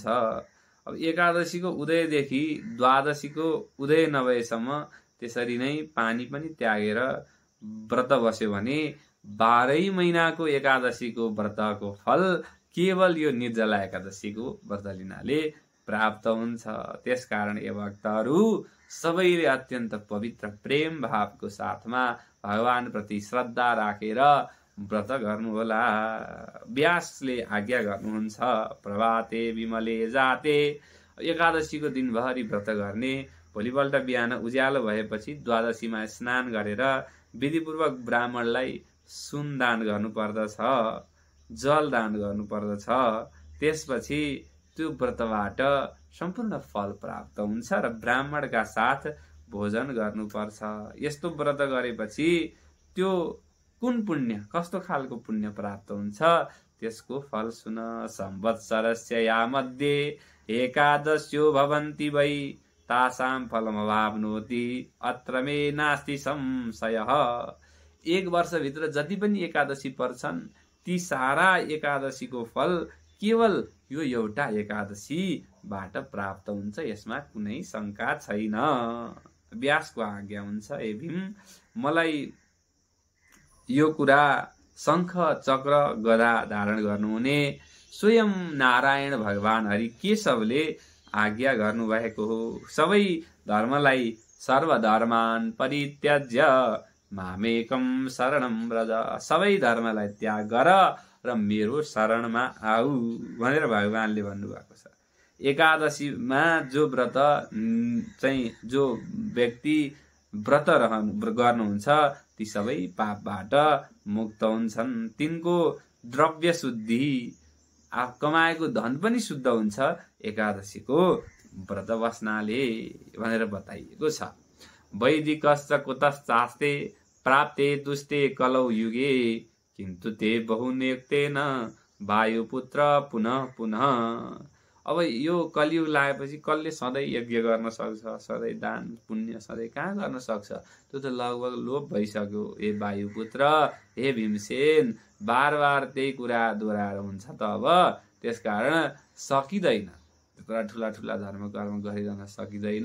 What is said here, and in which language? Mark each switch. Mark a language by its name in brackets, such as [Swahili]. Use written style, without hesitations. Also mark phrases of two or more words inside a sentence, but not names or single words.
[Nepali] अब एकादशीको उदयदेखि द्वादशीको उदय नभएसम्म त्यसरी नै पानी पनि त्यागेर व्रत बस्यो भने 12 महिनाको एकादशीको व्रतको फल केवल यो निर्जला एकादशीको व्रत लिनाले प्राप्त हुन्छ। त्यसकारण यो भक्तहरू सबैले अत्यन्त पवित्र प्रेम भावको साथमा भगवान प्रति श्रद्धा राखेर व्रत गर्नुहोला। व्यासले आज्ञा गर्नुहुन्छ, [Sanskrit] प्रभाते विमले जाते। [Nepali] एकादशीको दिनभरि व्रत गर्ने, भोलिपल्ट बिहान उज्यालो भएपछि द्वादशीमा स्नान गरेर विधिपूर्वक ब्राह्मणलाई सुन दान गर्नुपर्दछ, जल दान गर्नुपर्दछ। त्यसपछि त्यो व्रतबाट सम्पूर्ण फल प्राप्त हुन्छ र ब्राह्मणका साथ भोजन गर्नुपर्छ। यस्तो व्रत गरेपछि त्यो कुन पुण्य, कस्तो खालको पुण्य प्राप्त हुन्छ त्यसको फल सुन। [Sanskrit] संवत्सरस्य या मध्ये एकादश्यो भवन्ति वै, तासां फलमवाप्नोति अत्र मे नास्ति संशयः। [Nepali] 1 वर्षभित्र जति पनि एकादशी पर्छन्, ती सारा एकादशीको फल केवल यो एउटा एकादशीबाट प्राप्त हुन्छ, यसमा कुनै शंका छैन। व्यासको आज्ञा हुन्छ, ए भीम, मलाई यो कुरा शंख चक्र गदा धारण गर्नुहुने स्वयं नारायण भगवान हरि केशवले आज्ञा गर्नुभएको हो। सबै धर्मलाई [Sanskrit] सर्वधर्मान परित्यज्य मामेकम शरणम व्रज। [Nepali] सबै धर्मलाई त्याग गर र मेरो शरणमा आऊ भनेर भगवानले भन्नुभएको छ। एकादशीमा जो व्रत चाहिँ जो व्यक्ति व्रत गर्नुहुन्छ ती सबै पापबाट मुक्त हुन्छन्। तिनको द्रव्य शुद्धि, कमाएको धन पनि शुद्ध हुन्छ एकादशीको व्रत बस्नाले भनेर बताइएको छ। [Sanskrit] वैदिकश्च कुतश्चास्ते प्राप्ते दुष्टे कलौ युगे, किन्तु ते बहुनियुक्तेन वायुपुत्र पुनः पुनः। [Nepali] अब यो कलियुग लागेपछि कसले सधैँ यज्ञ गर्न सक्छ, सधैँ दान पुण्य सधैँ कहाँ गर्न सक्छ? त्यो त लगभग लोप भइसक्यो। हे वायुपुत्र, हे भीमसेन, बार बार त्यही कुरा दोहोऱ्याएर हुन्छ त अब। त्यसकारण सकिँदैन, त्यत्रा ठुला ठुला धर्म कर्म गरिरहन सकिँदैन।